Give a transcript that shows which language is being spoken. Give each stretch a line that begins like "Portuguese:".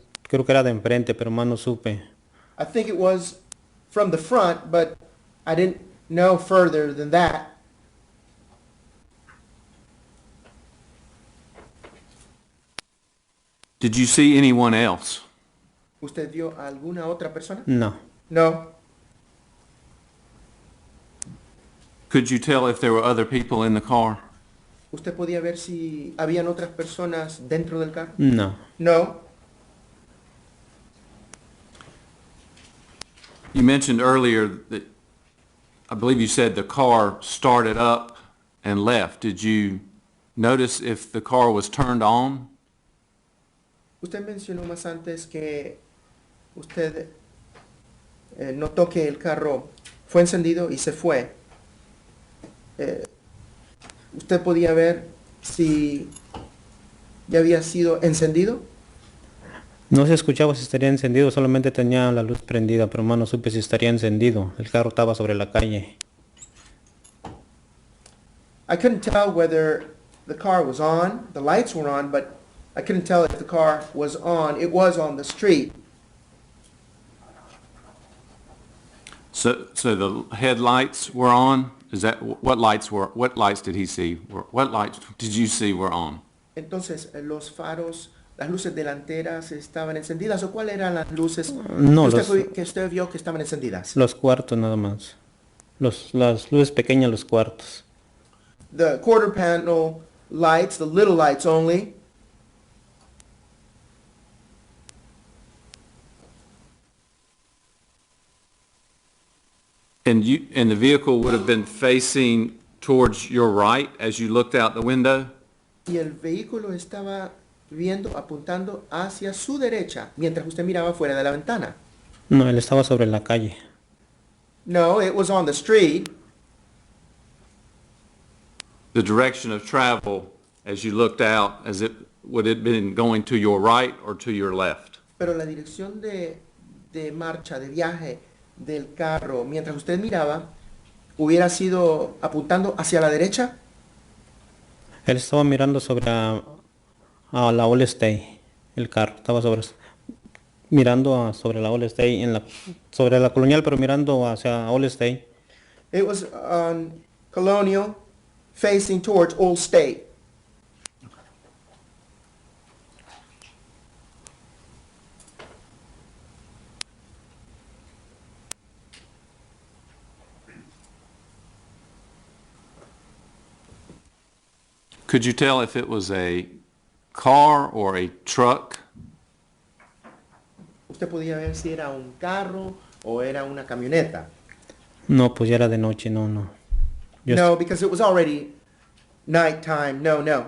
Spanish: Creo que era de enfrente, pero más no supe.
English: I think it was from the front, but I didn't know further than that. Did you see anyone else?
Spanish: ¿Usted vio a alguna otra persona? No.
English: No. Could you tell if there were other people in the car?
Spanish: ¿Usted podía ver si habían otras personas dentro del carro? No.
English: No. You mentioned earlier that, I believe you said the car started up and left. Did you notice if the car was turned on?
Spanish: Usted mencionó más antes que usted notó que el carro fue encendido y se fue. ¿Usted podía ver si ya había sido encendido? No se escuchaba si estaría encendido, solamente tenía la luz prendida, pero más no supe si estaría encendido. El carro estaba sobre la calle.
English: I couldn't tell whether the car was on, the lights were on, but I couldn't tell if the car was on. It was on the street. So the headlights were on? Is that, what lights did he see? What lights did you see were on?
Spanish: Entonces, los faros, las luces delanteras estaban encendidas, ¿o cuáles eran las luces No, que usted vio que estaban encendidas? los cuartos nada más. Las luces pequeñas, los cuartos.
English: The quarter panel lights, the little lights only. And the vehicle would have been facing towards your right as you looked out the window?
Spanish: Y el vehículo estaba apuntando hacia su derecha, mientras usted miraba fuera de la ventana. No, él estaba sobre la calle.
English: No, it was on the street. The direction of travel as you looked out, would it have been going to your right or to your left?
Spanish: Pero la dirección de marcha, de viaje del carro, mientras usted miraba, hubiera sido apuntando hacia la derecha. Él estaba mirando sobre a la All State. El carro estaba mirando sobre la All State, sobre la Colonial, pero mirando hacia All State.
English: It was on Colonial, facing towards Old State. Could you tell if it was a car or a truck?
Spanish: ¿Usted podía ver si era un carro o era una camioneta? No, pues ya era de noche, no.
English: No, because it was already nighttime. No.